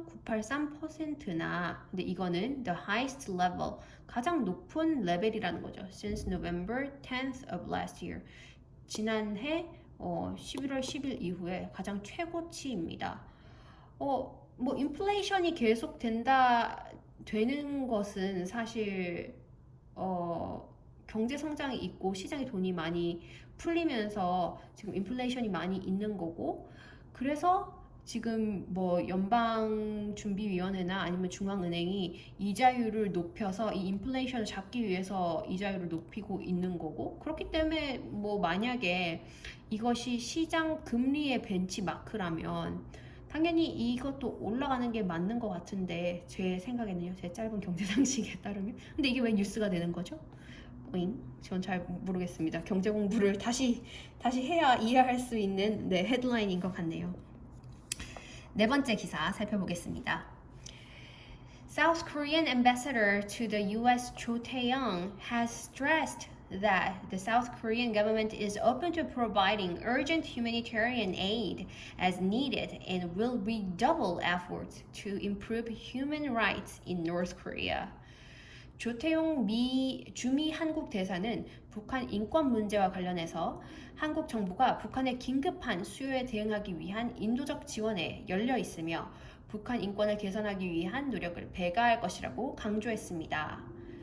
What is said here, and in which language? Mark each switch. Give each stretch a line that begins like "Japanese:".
Korean: 3.983%나, 근데 이거는
English: the highest level,
Korean: 가장 높은 레벨이라는 거죠.
English: Since November 10th of last year.
Korean: 지난해 11월 10일 이후에 가장 최고치입니다. 뭐 인플레이션이 계속 되는 것은 사실 경제 성장이 있고 시장에 돈이 많이 풀리면서 지금 인플레이션이 많이 있는 거고, 그래서 지금 뭐 연방준비위원회나 아니면 중앙은행이 이자율을 높여서 이 인플레이션을 잡기 위해서 이자율을 높이고 있는 거고, 그렇기 때문에 뭐 만약에 이것이 시장 금리의 벤치마크라면 당연히 이것도 올라가는 게 맞는 것 같은데, 제 생각에는요, 제 짧은 경제 상식에 따르면. 근데 이게 왜 뉴스가 되는 거죠? 전 잘 모르겠습니다. 경제 공부를 다시 해야 이해할 수 있는 헤드라인인 것 같네요. 네 번째 기사 살펴보겠습니다.
English: South Korean ambassador to the U.S. Cho Tae-young has stressed that the South Korean government is open to providing urgent humanitarian aid as needed and will redouble efforts to improve human rights in North Korea.
Korean: 조태용 주미 한국 대사는 북한 인권 문제와 관련해서 한국 정부가 북한의 긴급한 수요에 대응하기 위한 인도적 지원에 열려 있으며 북한 인권을 개선하기 위한 노력을 배가할 것이라고 강조했습니다.